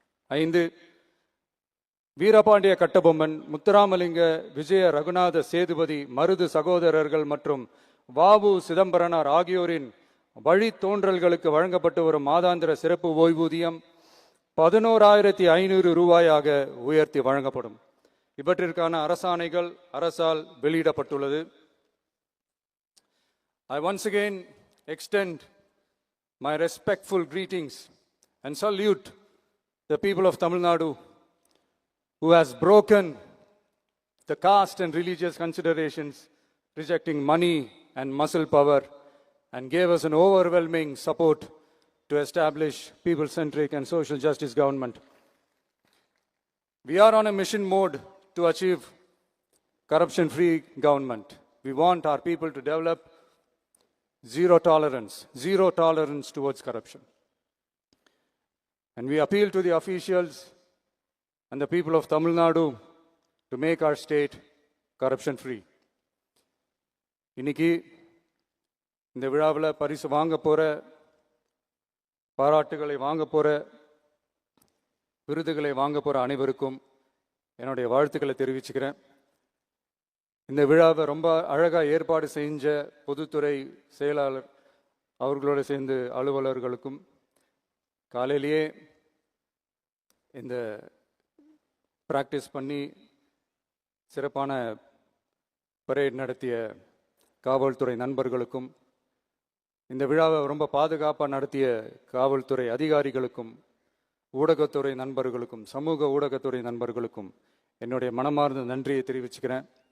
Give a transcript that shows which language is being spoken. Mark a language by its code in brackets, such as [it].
[ta] 5, வீரபாண்டிய கட்டபொம்மன், முத்துராமலிங்க, விஜய ரகுநாத சேதுபதி, மருது சகோதரர்கள் மற்றும் வாவு சிதம்பரனார் ஆகியோரின் வழித்தோன்றல்களுக்கு வழங்கப்பட்டு வரும் மாதாந்திர சிறப்பு ஓய்வூதியம் 11,500 ரூபாயாக உயர்த்தி வழங்கப்படும். இவற்றிற்கான அரசாணைகள் அரசால் வெளியிடப்பட்டுள்ளது. [en] I once again extend my respectful greetings and salute the people of Tamil Nadu who has broken the caste and religious considerations, rejecting money and muscle power, and gave us an overwhelming support to establish people-centric and social justice government. We are on a mission mode to achieve corruption-free government. We want our people to develop zero tolerance towards corruption. And we appeal to the officials and the people of Tamil Nadu to make our state corruption-free. [ta] இன்னைக்கு இந்த விழாவில் பரிசு வாங்க போற, பாராட்டுகளை வாங்க போற, விருதுகளை வாங்க போற அனைவருக்கும் என்னுடைய வாழ்த்துக்களை தெரிவிச்சுக்கிறேன். இந்த விழாவை ரொம்ப அழகா ஏற்பாடு செஞ்ச பொதுத்துறை செயலாளர் அவர்களோடு சேர்ந்து அலுவலர்களுக்கும், காலையிலேயே இந்த பிராக்டிஸ் பண்ணி சிறப்பான பரேட் நடத்திய காவல்துறை நண்பர்களுக்கும், இந்த விழாவை ரொம்ப பாதுகாப்பாக நடத்திய காவல்துறை அதிகாரிகளுக்கும், ஊடகத்துறை நண்பர்களுக்கும், சமூக ஊடகத்துறை நண்பர்களுக்கும் என்னுடைய மனமார்ந்த நன்றியை தெரிவிச்சுக்கிறேன்.